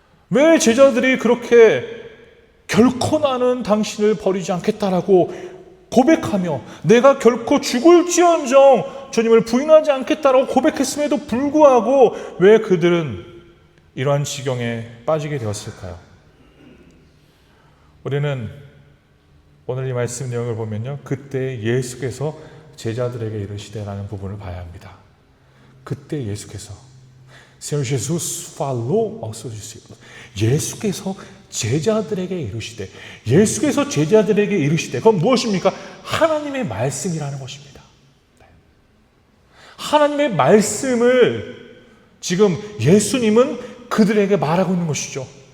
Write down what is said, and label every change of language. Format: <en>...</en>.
<ko>왜 제자들이 그렇게 결코 나는 당신을 버리지 않겠다라고 고백하며 내가 결코 죽을지언정 주님을 부인하지 않겠다라고 고백했음에도 불구하고 왜 그들은 이러한 지경에 빠지게 되었을까요? 우리는 오늘 이 말씀 내용을 보면요, 그때 예수께서 제자들에게 이르시되라는 부분을 봐야 합니다. 그때 예수께서</ko> <pt>Senhor Jesus falou aos seus discípulos.</pt> <ko>예수께서 제자들에게 이르시되, 예수께서 제자들에게 이르시되, 그건 무엇입니까? 하나님의 말씀이라는 것입니다. 하나님의 말씀을 지금 예수님은 그들에게 말하고 있는 것이죠.</ko>